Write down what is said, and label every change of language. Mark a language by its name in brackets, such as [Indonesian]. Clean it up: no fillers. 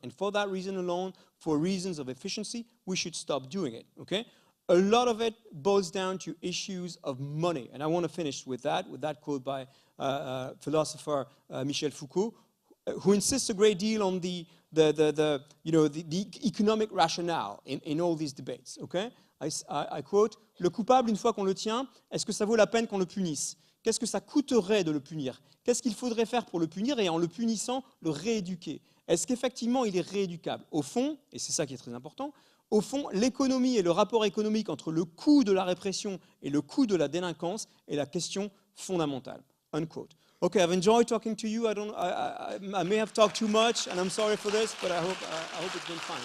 [English] And for that reason alone, for reasons of efficiency, we should stop doing it, okay? A lot of it boils down to issues of money. And I want to finish with that quote by philosopher Michel Foucault, who insists a great deal on the the economic rationale in all these debates. Okay? I quote, [French] le coupable, une fois qu'on le tient, est-ce que ça vaut la peine qu'on le punisse? Qu'est-ce que ça coûterait de le punir? Qu'est-ce qu'il faudrait faire pour le punir et en le punissant, le rééduquer? Est-ce qu'effectivement il est rééducable? Au fond, et c'est ça qui est très important, au fond, l'économie et le rapport économique entre le coût de la répression et le coût de la délinquance est la question fondamentale. [English] Unquote. Okay, I've enjoyed talking to you. I may have talked too much, and I'm sorry for this, but I hope it's been fine.